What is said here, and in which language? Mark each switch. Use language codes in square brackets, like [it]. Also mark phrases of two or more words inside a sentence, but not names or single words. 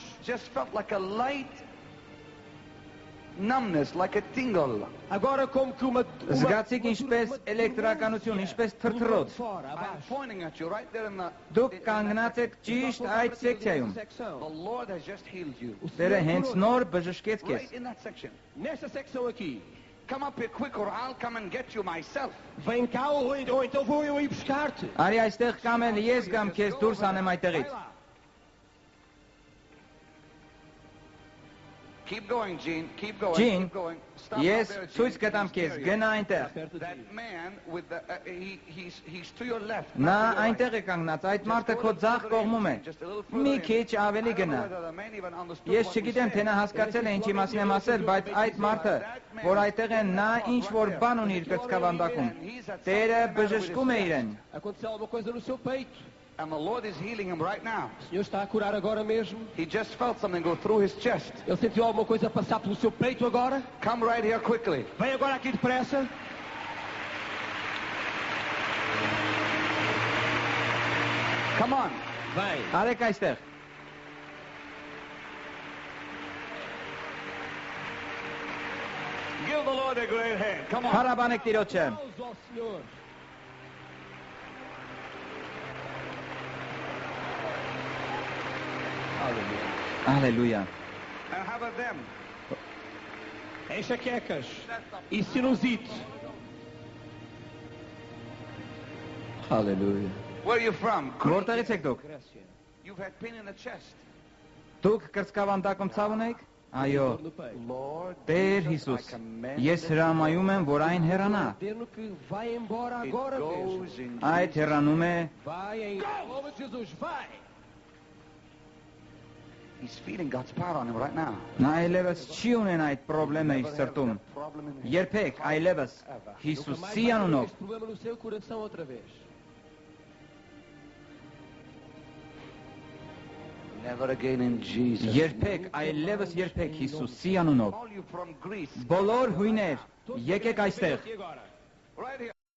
[en] Just felt like a light numbness, like a tingle. [pt] Agora como que uma [hy] Զգացիք ինչպես էլեկտրականություն, ինչպես թրթռոց։ [pt] fora, [en] I'm [pt] abaixo. [en] pointing at you right there in the... [hy] Դուք կանգնած եք ճիշտ այդ սեկցիայում։ [en] The Lord has just healed you. [hy] Տերը հենց նոր բժշկեց քեզ։ [en] Right in that section. [pt] Nesta secção aqui. [en] Come up here quick or I'll come and get you myself. [pt] Vem cá ou então vou eu ir buscar-te. [hy] Արի այստեղ կամ էլ ես կամ քեզ դուրս անեմ [pt] Vai [hy] այդտեղից։ [pt] lá. [en] Keep going, Gene. Keep going. Gene, Keep going. Stop [hy] Ես [en] out there, [hy] ցույց [en] Gene. [hy] կտամ [en] He's [hy] քեզ, [en] near you. [hy] գնա այնտեղ։ [pt] Perto de [en] That [pt] ti. [en] man with the... he's to your left. [hy] Նա [en] not to your [hy] այնտեղ [en] right. [hy] է կանգնած, այդ [en] Just [hy] մարդը [en] go a [hy] քո [en] little [hy] ձախ [en] further in, [hy] կողմում է։ [en] just a little further [hy] Մի [en] in. [hy] քիչ [en] I [hy] ավելի [en] don't know [hy] գնա։ [en] whether the man even understood [hy] Ես [en] what we [hy] չգիտեմ, թե [en] said. [hy] նա հասկացել է ինչ իմաստն եմ ասել, բայց այդ մարդը, որ այդտեղ է, նա ինչ որ բան ունի իր կրծքավանդակում։ Տերը բժշկում է իրեն։ [pt] Aconteceu alguma coisa no seu peito. [en] And the Lord is healing him right now. [pt] O Senhor está a curar agora mesmo. [en] He just felt something go through his chest. [pt] Ele sentiu alguma coisa passar pelo seu peito agora. [en] Come right here quickly. [pt] Vem agora aqui depressa. [en] Come on. [pt] Vem. [hy] Արեք այստեղ։ [en] Give the Lord a great hand. Come on. [hy] Հարաբանեք Տիրոջը։ [pt] Aplausos ao Senhor. [hy] Ալելույա։ [en] And how about them? [pt] Enxaquecas e sinusite. [hy] Հալելույա։ [en] Where are you from? [hy] Որտեղից եք դուք։ [pt] Grécia. [en] You've had pain in the chest. [hy] Դուք կրծքավանդակում ցավ ունեիք։ Այո։ [pt] Dor no peito. [en] Lord [hy] Տեր [en] Jesus, I [hy] Հիսուս, [en] command [hy] ես հրամայում եմ, որ այն հեռանա։ [pt] Ordeno que vai embora [en] it [pt] agora mesmo. [en] goes in [hy] Այդ [en] Jesus. [hy] հեռանում է, [pt] Vai em nome de Jesus. Vai. [en] He's feeling God's power on him right now. [hy] նա այլևս չի ունեն այդ խնդրեմը իր սրտում։ [en] That problem in his [hy] Երբեք այլևս [pt] Nunca mais [hy] Հիսուսի [pt] vai ter [hy] անունով [pt] este problema no seu coração outra vez. [en] Never again in Jesus. [hy] երբեք այլևս երբեք Հիսուսի անունով [en] All you from Greece. [hy] բոլոր հույներ եկեք այստեղ [pt] E agora? [en] Right here.